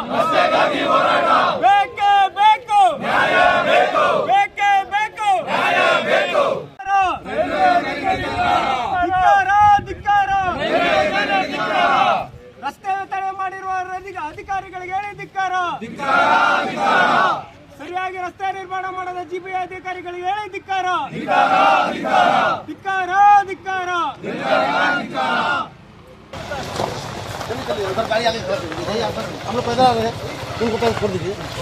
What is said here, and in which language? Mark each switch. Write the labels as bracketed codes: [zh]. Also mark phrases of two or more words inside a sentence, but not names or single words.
[kn] ಬೇಕೇ ಬೇಕು, ಬೇಕೇ ಬೇಕು, ಧಿಕ್ಕಾರ. ರಸ್ತೆ ತಡೆ ಮಾಡಿರುವ ಅಧಿಕಾರಿಗಳಿಗೆ ಹೇಳಿ ಧಿಕ್ಕಾರ. ಸರಿಯಾಗಿ ರಸ್ತೆ ನಿರ್ಮಾಣ ಮಾಡದ ಜಿಬಿಐ ಅಧಿಕಾರಿಗಳಿಗೆ ಹೇಳಿ ಧಿಕ್ಕಾರ. ಧಿಕ್ಕಾರ ಧಿಕ್ಕಾರ. [hi] हम लोग पैदल आ रहे हैं, उनको पैदल छोड़ दीजिए.